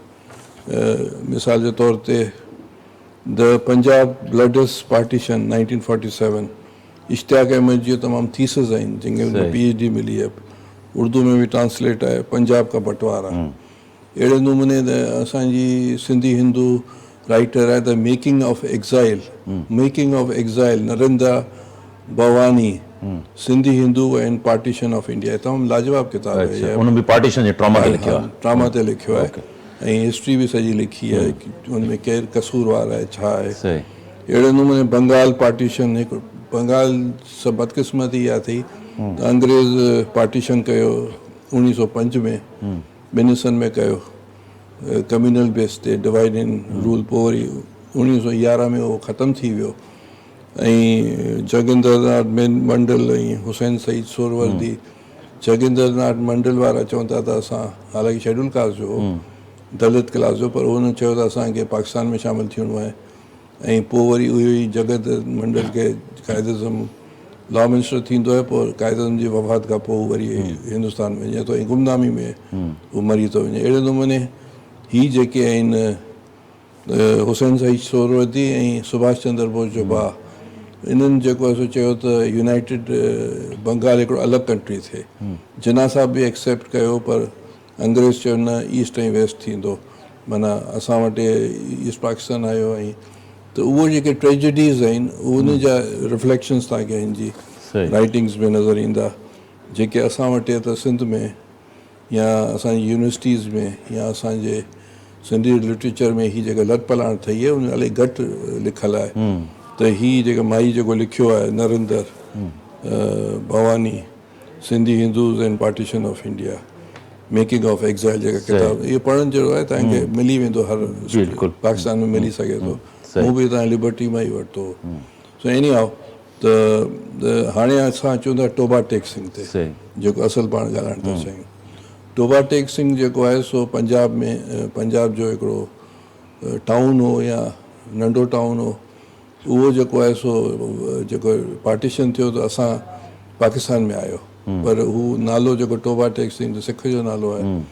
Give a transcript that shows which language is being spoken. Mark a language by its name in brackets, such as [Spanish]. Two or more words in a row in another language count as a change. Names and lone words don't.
[Sindhi] मिसाल जे तौर ते द पंजाब ब्लडस पार्टीशन 1947 इश्तियाक अहमद जी तमामु थीसिस आहिनि जंहिंखे PhD मिली आहे उर्दू में बि ट्रांसलेट आहे पंजाब का बंटवारा अहिड़े नमूने त असांजी सिंधी हिंदू राइटर आहे द मेकिंग ऑफ एग्ज़ाइल नरेंद्र भवानी सिंधी हिंदू एंड पार्टीशन ऑफ इंडिया तमामु लाजवाब किताब आहे उन बि पार्टीशन जे ट्रामा ते लिखियो आहे ऐं हिस्ट्री बि सॼी लिखी आहे हुनमें केरु कसूरवार आहे छा आहे अहिड़े नमूने बंगाल पार्टीशन हिकु बंगाल सां बदकिस्मती इहा थी त अंग्रेज़ पार्टीशन कयो 1905 में ॿिनि हिसनि में कयो [English] communal base [Sindhi] ते [English] divide and rule [Sindhi] पोइ वरी 1911 में उहो ख़तमु थी वियो ऐं जगेंद्रनाथ मंडल ऐं हुसैन सईद सोहरवर्दी जगेंद्रनाथ मंडल वारा चवनि था त असां हालांकि [English] scheduled caste [Sindhi] जो दलित क्लास जो पर हुन चयो त असांखे पाकिस्तान में शामिलु थियणो आहे ऐं पोइ वरी उहो ई जगत मंडल खे कायदे [English] law minister [Sindhi] थींदो आहे पोइ कायदे जी वफ़ात खां पोइ वरी हिंदुस्तान में वञे थो ऐं गुमनामी में उहो मरी थो वञे अहिड़े नमूने ही जेके आहिनि हुसैन सईद सोहरवर्दी ऐं सुभाष चंद्र बोस जो भाउ इन्हनि जेको आहे सो चयो त [English] United Bengal [Sindhi] हिकिड़ो अलॻि कंट्री थिए जिना साहब बि एक्सेप्ट कयो पर अंग्रेज़ चयो न ईस्ट ऐं वेस्ट थींदो माना असां वटि ईस्ट पाकिस्तान आयो ऐं त उहो जेके ट्रेजिडीज़ आहिनि उन जा रिफ्लेक्शन्स तव्हांखे हिन जी राइटिंग्स में नज़र ईंदा जेके असां वटि त सिंध में या असांजी यूनिवर्सिटीज़ में या असांजे सिंधी लिटरेचर में ही जेका लटपलाण ठही आहे उन इलाही घटि लिखियलु आहे त हीअ जेका माई जेको लिखियो आहे नरेंद्र भवानी, सिंधी हिंदूज़ एंड पार्टीशन ऑफ इंडिया, मेकिंग ऑफ एक्ज़ाइल जेका किताब, इहो पढ़ण जहिड़ो आहे, तव्हांखे मिली वेंदो, हर बिल्कुलु पाकिस्तान में मिली सघे थो। मूं बि तव्हां लिबर्टी मां ई वरितो। [English] so anyhow, [Sindhi] त हाणे असां अचूं था टोबा टेक सिंह ते, जेको असल पाण ॻाल्हाइण था चाहियूं। टोबा टेक सिंह जेको आहे सो पंजाब में, पंजाब जो हिकिड़ो टाउन हो या नंढो टाउन हो। उहो जेको आहे सो जेको पार्टीशन थियो त असां पाकिस्तान में आयो, पर हू नालो जेको टोबा टेक सिंह सिख जो नालो आहे।